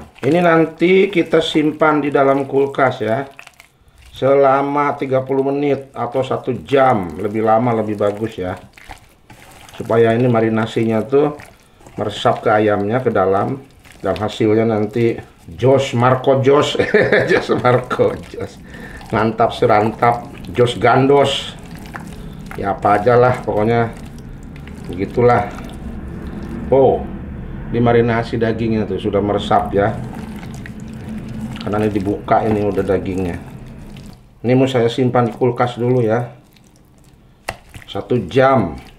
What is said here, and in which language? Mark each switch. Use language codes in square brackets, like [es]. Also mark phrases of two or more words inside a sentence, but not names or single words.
[id] Ini nanti kita simpan di dalam kulkas ya, selama 30 menit atau 1 jam, lebih lama lebih bagus ya. Supaya ini marinasinya tuh meresap ke ayamnya ke dalam, dan hasilnya nanti Jos Marco Jos. Jos Marco Jos. Mantap serantap. Jos Gandos. Ya apa aja lah pokoknya. Begitulah. Oh, dimarinasi dagingnya tuh sudah meresap ya. Karena ini dibuka, ini udah dagingnya. Ini mau saya simpan di kulkas dulu ya. 1 jam.